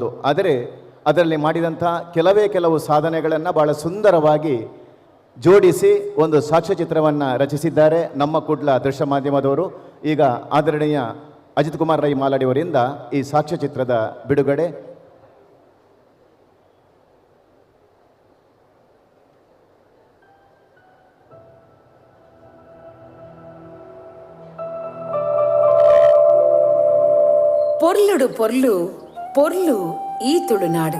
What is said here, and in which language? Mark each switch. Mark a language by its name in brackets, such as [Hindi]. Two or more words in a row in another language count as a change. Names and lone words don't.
[Kannada] ಆದರೆ ಅದರಲ್ಲಿ ಮಾಡಿದಂಥ ಕೆಲವು ಸಾಧನೆಗಳನ್ನು ಬಹಳ ಸುಂದರವಾಗಿ ಜೋಡಿಸಿ ಒಂದು ಸಾಕ್ಷ್ಯಚಿತ್ರವನ್ನು ರಚಿಸಿದ್ದಾರೆ ನಮ್ಮ ಕುಡ್ಲ ದೃಶ್ಯ ಮಾಧ್ಯಮದವರು. ಈಗ ಆದರಣೀಯ ಅಜಿತ್ ಕುಮಾರ್ ರೈ ಮಾಲಾಡಿಯವರಿಂದ ಈ ಸಾಕ್ಷ್ಯಚಿತ್ರದ ಬಿಡುಗಡೆ. [Tulu] ಪೊರ್ಲುಡು ಪೊರ್ಲು ಪೊರ್ಲು ಈ ತುಳುನಾಡು,